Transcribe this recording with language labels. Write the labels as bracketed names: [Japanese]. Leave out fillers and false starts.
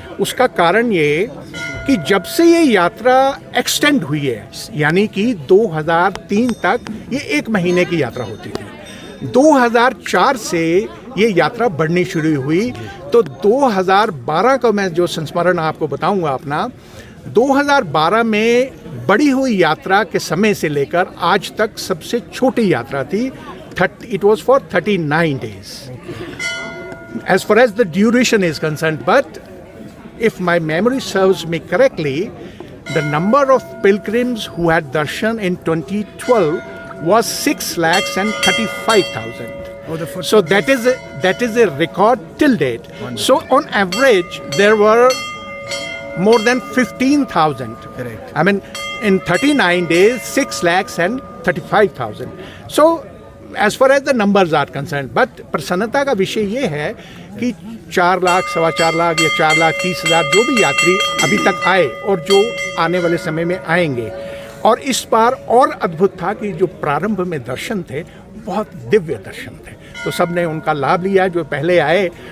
[Hindi] उसका कारण ये कि जब से ये यात्रा एक्सटेंड हुई है, यानी कि 2003 तक ये 1 महीने की यात्रा होती थी, 2004 से ये यात्रा बढ़नी शुरू हुई। तो 2012 का मैं जो संस्मरण आपको बताऊंगा अपना, 2012 में बढ़ी हुई यात्रा के समय से लेकर आज तक सबसे छोटी यात्रा थी। [English] It was for 39 days as far as the duration is concerned, but if my memory serves me correctly, the number of pilgrims who had darshan in 2012 was 6,35,000. So that is a record till date. So on average there were more than 15,000. Correct. I mean in 39 days 6,35,000. So as far as the numbers are concerned, but [Hindi] प्रसन्नता का विषय ये है कि 4 लाख, 4.25 लाख या 4,30,000 जो भी यात्री अभी तक आए और जो आने वाले समय में आएंगे। और इस बार और अद्भुत था कि जो प्रारंभ में दर्शन थे बहुत दिव्य दर्शन थे, तो सब ने उनका लाभ लिया जो पहले आए।